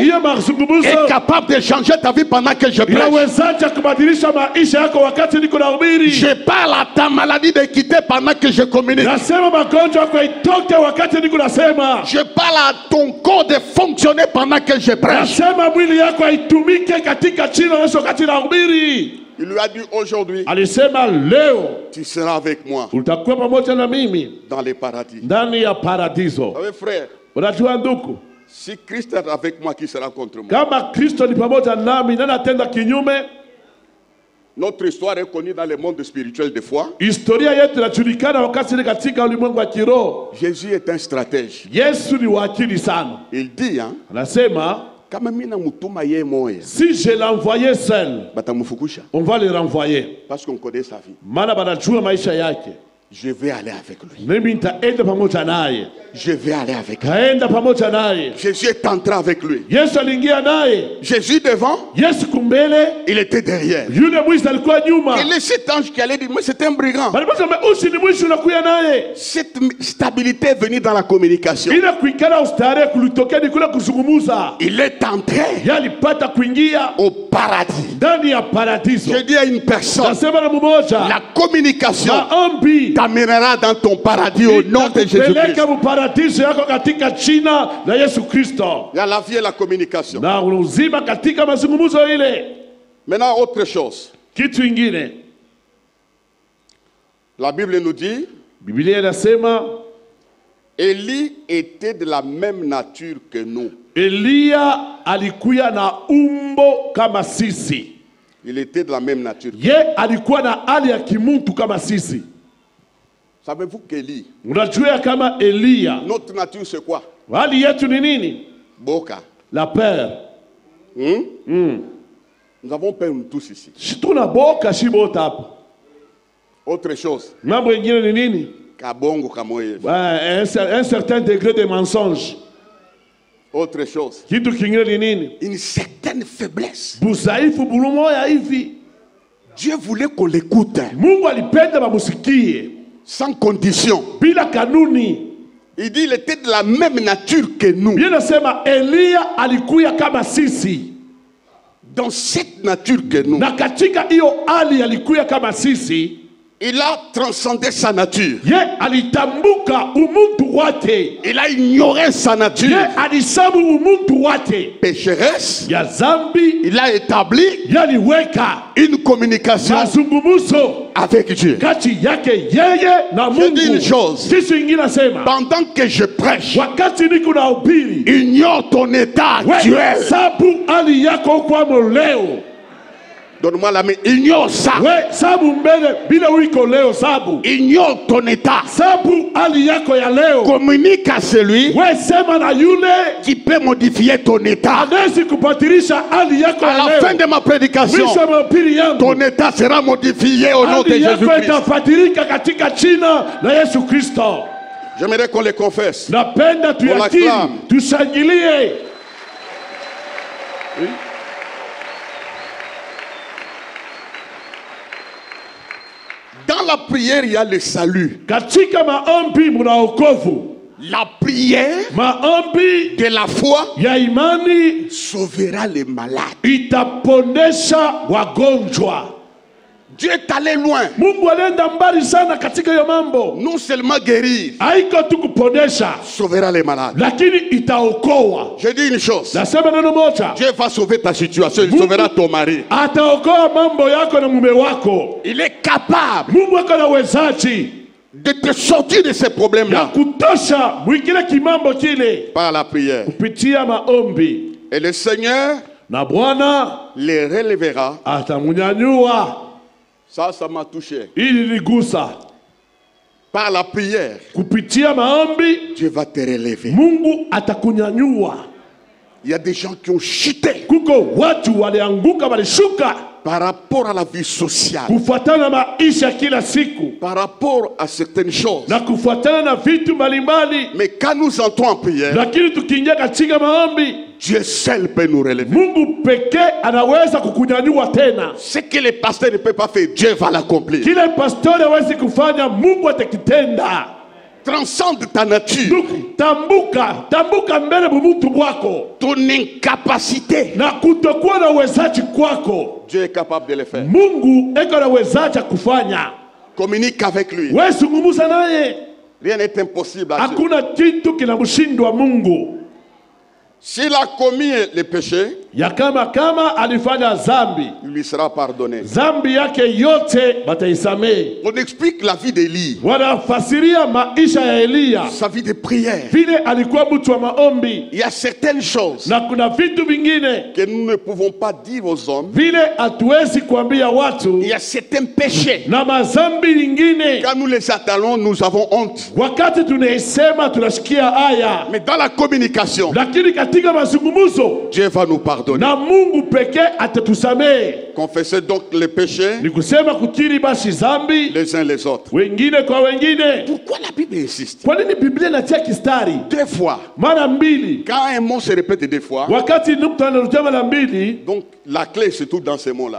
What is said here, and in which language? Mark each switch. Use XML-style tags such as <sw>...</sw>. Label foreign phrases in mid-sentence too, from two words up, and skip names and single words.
<sw>hiyo mazungumzo</sw> <fr>est capable de changer ta vie pendant que je prêche.</fr> <sw>inawezaje kubadilisha maisha yako wakati niko nahubiri?</sw> <fr>Je parle à ta maladie de quitter pendant que je communique.</fr> <sw>Nasema magonjwa yako itoke wakati niko nasema.</sw> <fr>Je parle à ton corps de fonctionner pendant que je prêche.</fr> <sw>Nasema mwili yako haitumike katika jina la Yesu wakati nahubiri.</sw> <fr>Il lui a dit aujourd'hui,</fr> <sw>Alisema leo</sw> <fr>tu seras avec moi</fr> <sw>utakuwa pamoja na mimi</sw> <fr>dans les paradis.</fr> <sw>ndani ya paradiso.</sw> <fr>Vous savez, frère,</fr> <sw>Unajua ndugu,</sw> <fr>si Christ est avec moi, qui sera contre moi?</fr> <sw>kama Kristo ni pamoja nami, nani atenda kinyume?</sw> <fr>Notre histoire est connue dans le monde spirituel des fois.</fr> <sw>Historia yetu inajulikana wakati ni katika ulimwengu wa kiroho.</sw> <fr>Jésus est un stratège.</fr> <sw>Yesu ni wakili sana.</sw> <fr>Il dit, hein,</fr> <sw>Anasema kama mina mutuma ye moya,</sw> <fr>si je l'envoyais seul,</fr> <sw>batamufukusha,</sw> <fr>on va le renvoyer. parce qu'on connaît sa vie.</fr> <sw>Maana banajua maisha yake.</sw> <fr>Je vais aller avec lui.</fr> <sw>Mimi nitaenda pamoja naye.</sw> <fr>Je vais aller avec lui.</fr> <sw>Kaenda pamoja naye.</sw> <fr>Jésus est entré avec lui.</fr> <sw>Yesu aliingia naye.</sw> <fr>Jésus devant,</fr> <sw>Yesu kumbele,</sw> <fr>il était derrière.</fr> <sw>yule mwizi alikuwa nyuma.</sw> <fr>Quel est cet ange qui allait dire, mais c'est un brigand?</fr> <sw>Baliposema usi ni mwizi unakuya naye.</sw> <fr>Cette stabilité est venue dans la communication.</fr> <sw>Ile kuikala ustare kulitokea ni kule kuzungumuza.</sw> <fr>Il est entré</fr> <sw>Yalipata kuingia</sw> <fr>au paradis.</fr> <sw>ndani ya paradiso.</sw> <fr>Je dis à une personne,</fr> <sw>Nasema na mmoja,</sw> <fr>la communication</fr> <sw>maombi</sw> <fr>t'amènera dans ton paradis au nom de Jésus-Christ.</fr> <sw>itakupeleka muparadiso yako katika jina la Yesu Kristo.</sw> <fr>Il y a la vie et la communication.</fr> <sw>Na uzima katika mazungumzo ile.</sw> <fr>Maintenant, autre chose.</fr> <sw>Kitu ingine,</sw> <fr>La Bible nous dit,</fr> <sw>Biblia inasema</sw> <fr>Élie était de la même nature que nous.</fr> <sw>Elia alikuwa na umbo kama sisi.</sw> <fr>Il était de la même nature.</fr> <sw>Ye alikuwa na hali ya kimuntu kama sisi.</sw> <fr>Savez-vous qu'Élie,</fr> <sw>Unajua kama Elia,</sw> <fr>notre nature c'est quoi?</fr> <sw>hali yetu ni nini? Boka.</sw> <fr>La peur. Nous avons peur nous tous ici.</fr> <sw>Tuna boka shibota hapa.</sw> <fr>Autre chose.</fr> <sw>Mambo ingine ni nini? Kabongo kamoye.</sw> <fr>Un certain degré de mensonge. Autre chose.</fr> <sw>Kitu kingine ni nini?</sw> <fr>Une certaine faiblesse.</fr> <sw>Busaifu bulumoya hivi.</sw> <fr>Dieu voulait qu'on l'écoute.</fr> <sw>Mungu alipenda bamusikie</sw> <fr>Sans condition.</fr> <sw>bila kanuni.</sw> <fr>Il dit il était de la même nature que nous.</fr> <sw>Biblia inasema Eliya alikuya kama sisi.</sw> <fr>Dans cette nature que nous,</fr> <sw>Na katika hiyo hali alikuya kama sisi.</sw> <fr>il a transcendé sa nature.</fr> <sw>Ye alitambuka umuntu wake.</sw> <fr>Il a ignoré sa nature.</fr> <sw>Ye alisabu umuntu wake.</sw> <fr>Pécheresse.</fr> <sw>Ya zambi.</sw> <fr>Il a établi</fr> <sw>Yaliweka</sw> <fr>une communication</fr> <sw>mazungumzo</sw> <fr>avec Dieu.</fr> <sw>kati yake yeye na</sw> <fr>Je dis une</fr> <sw>Mungu.</sw> <fr>chose.</fr> <sw>Kitu ingine nasema,</sw> <fr>Pendant que je prêche,</fr> <sw>wakati niko na ubiri,</sw> <fr>ignore ton état actuel.</fr> <sw>sabu hali yako kwa leo.</sw> <fr>Donne-moi la main. Ignore ça.</fr> <sw>We sabu mbele bila uiko leo sabu.</sw> <fr>Ignore ton état.</fr> <sw>Sabu hali yako ya leo.</sw> <fr>Communique à celui</fr> <sw>We sema na yule</sw> <fr>qui peut modifier ton état.</fr> <sw>anaweza kubadilisha hali yako</sw> <fr>À</fr> <sw>ya</sw> <fr>la</fr> <sw>leo.</sw> <fr>fin de ma prédication,</fr> <sw>Mwisho wa mahubiri yangu,</sw> <fr>ton état sera modifié au nom de</fr> <sw>hali yako</sw> <fr>Jésus-Christ.</fr> <sw>itabadilika katika jina la Yesu Kristo.</sw> <fr>J'aimerais qu'on les confesse.</fr> <sw>Napenda tuyakiri,</sw> <fr>l'acclame.</fr> <sw>tushangilie.</sw> <fr>Dans la prière, il y a le salut.</fr> <sw>Katika maombi muna wokovu.</sw> <fr>La prière</fr> <sw>Maombi</sw> <fr>de la foi</fr> <sw>ya imani</sw> <fr>sauvera les malades.</fr> <sw>itaponesha wagonjwa.</sw> <fr>Dieu est allé loin.</fr> <sw>Mungu alienda mbali sana katika hiyo mambo.</sw> <fr>Non seulement guérir,</fr> <sw>Haiko tu kuponesha,</sw> <fr>sauvera les malades.</fr> <sw>lakini itaokoa.</sw> <fr>Je dis une chose.</fr> <sw>Nasema neno moja,</sw> <fr>Dieu va sauver ta situation. Il sauvera ton mari.</fr> <sw>ataokoa mambo yako na mume wako.</sw> <fr>Il est capable</fr> <sw>Mungu ako na uwezaji</sw> <fr>de te sortir de ces</fr> <sw>ya</sw> <fr>problèmes-là</fr> <sw>kutosha mwingine kimambo kile</sw> <fr>par la prière.</fr> <sw>kupitia maombi,</sw> <fr>Et le Seigneur</fr> <sw>na Bwana</sw> <fr>les relèvera.</fr> <sw>atamunyanyua.</sw> <fr>Ça m'a touché.</fr> <sw>Ili ligusa</sw> <fr>Par la prière,</fr> <sw>kupitia maombi,</sw> <fr>Dieu va te relever.</fr> <sw>Mungu atakunyanyua.</sw> <fr>Il y a des gens qui ont chuté</fr> <sw>Kuko watu walianguka, walishuka</sw> <fr>par rapport à la vie sociale,</fr> <sw>kufuatana na maisha kila siku</sw> <fr>par rapport à certaines choses.</fr> <sw>na kufuatana na vitu mbalimbali,</sw> <fr>Mais quand nous entrons en prière,</fr> <sw>lakini tukiingia katika maombi,</sw> <fr>Dieu seul peut nous relever.</fr> <sw>Mungu pekee anaweza kukunyanyua tena.</sw> <fr>Ce que les pasteurs ne peuvent pas faire, Dieu va l'accomplir.</fr> <sw>Kile pastori hawezi kufanya, Mungu atakitenda.</sw> <fr>Transcende ta nature,</fr> <sw>Ndugu, tambuka mbele mumutu wako</sw> <fr>ton incapacité.</fr> <sw>na kutokuwa na uwezaji kwako.</sw> <fr>Dieu est capable de le faire.</fr> <sw>Mungu eko na uwezaji kufanya.</sw> <fr>Communique avec lui.</fr> <sw>Wewe zungumza naye,</sw> <fr>Rien n'est impossible à Dieu.</fr> <sw>hakuna kitu kinamshindwa Mungu.</sw> <fr>S'il a commis le péché,</fr> <sw>Ya kama alifanya zambi,</sw> <fr>il lui sera pardonné.</fr> <sw>zambi yake yote bataisamehe.</sw> <fr>On explique la vie d'Élie,</fr> <sw>Wanafasiria maisha ya Eliya,</sw> <fr>sa vie de prière.</fr> <sw>vile alikuwa mtu wa maombi,</sw> <fr>Il y a certaines choses</fr> <sw>na kuna vitu vingine</sw> <fr>que nous ne pouvons pas dire aux hommes.</fr> <sw>vile hatuwezi kuambia watu,</sw> <fr>Il y a certains péchés.</fr> <sw>na mazambi lingine</sw> <fr>Quand nous les attendons, nous avons honte.</fr> <sw>wakati tunaisema tunashikia haya,</sw> <fr>Mais dans la communication,</fr> <sw>lakini katika mazungumzo</sw> <fr>Dieu va nous pardonner.</fr> <sw>na Mungu pekee atatusamehe.</sw> <fr>Confessez donc les péchés</fr> <sw>Ni kusema kukiri basi zambi</sw> <fr>les uns les autres.</fr> <sw>wengine kwa wengine.</sw> <fr>Pourquoi la Bible insiste?</fr> <sw>Kwa nini Biblia inatia kistari</sw> <fr>2 fois.</fr> <sw>mara mbili?</sw> <fr>Quand un mot se répète 2 fois,</fr> <sw>Wakati nukta anarudia mara mbili,</sw> <fr>donc la clé se trouve dans ces mots-là.</fr>